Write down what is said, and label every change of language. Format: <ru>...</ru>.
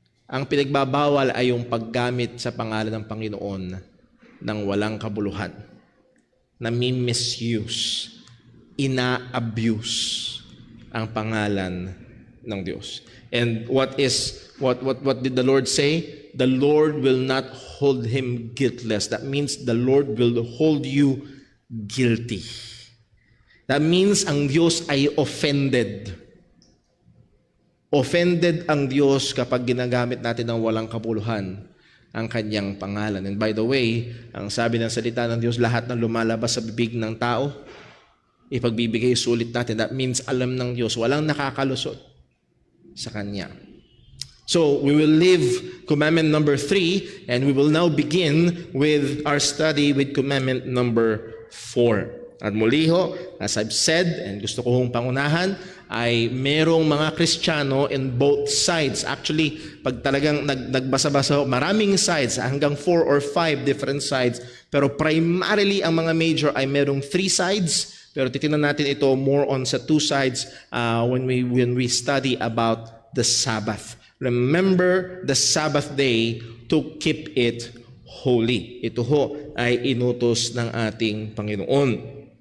<tl>Ang pinagbabawal ay yung paggamit sa pangalan ng Panginoon ng walang kabuluhan, na misuse, ina-abuse ang pangalan ng Diyos.</tl> <en>And what did the Lord say? The Lord will not hold him guiltless. That means the Lord will hold you guilty. That means</en> <tl>ang Diyos ay offended. Offended ang Diyos kapag ginagamit natin ng walang kabuluhan ang kanyang pangalan.</tl> <en>And by the way,</en> <tl>ang sabi ng salita ng Diyos, lahat ng lumalabas sa bibig ng tao, ipagbibigay sulit natin.</tl> <en>That means</en> <tl>alam ng Diyos, walang nakakalusot sa Kanya.</tl> <en>So, we will leave commandment number 3, and we will now begin with our study with commandment number 4.</en> <tl>At muli ho,</tl> <en>as I've said,</en> <tl>and gusto ko hong pangunahan, ay merong mga Kristiyano in both sides. Actually, pag talagang nagbasa-basa, maraming sides, hanggang 4 or 5 different sides. Pero primarily, ang mga major ay merong 3 sides. Pero titingnan natin ito more on sa 2 sides</tl> <en>when we study about the Sabbath. Remember the Sabbath day to keep it holy.</en> <tl>Ito ho ay inutos ng ating Panginoon.</tl>